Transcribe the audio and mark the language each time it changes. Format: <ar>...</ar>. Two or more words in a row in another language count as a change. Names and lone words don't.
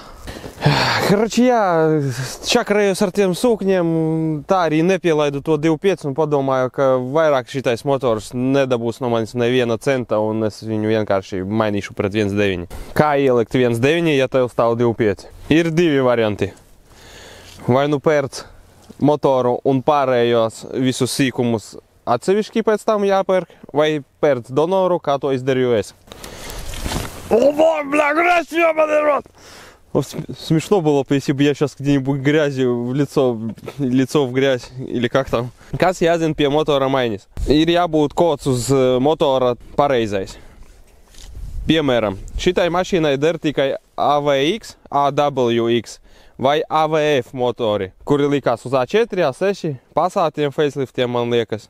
<lv>Karoči, jā, čakarējos ar tiem sūkņiem, tā arī nepielaidu to 2.5 un padomāju, ka vairāk šitais motors nedabūs no manis neviena centa un es viņu vienkārši mainīšu pret 1.9. Kā ielikt 1.9, ja tev stāv 2.5? Ir divi varianti. Vai nu pērc motoru un pārējos visus sīkumus atsevišķi pēc tam jāpērk, vai pērc donoru, kā to izdarīju es.</lv> <ru>Смешно было бы, если бы я сейчас где-нибудь грязью лицо в грязь, или как там.</ru> <lv>Kas jāzina pie motora maiņas? Ir jābūt kods uz motora pareizais. Piemēram, šitai mašīnai der tikai AVX, AWX vai AVF motori, kuri likās uz A4, A6, Passatiem, faceliftiem, man liekas.</lv>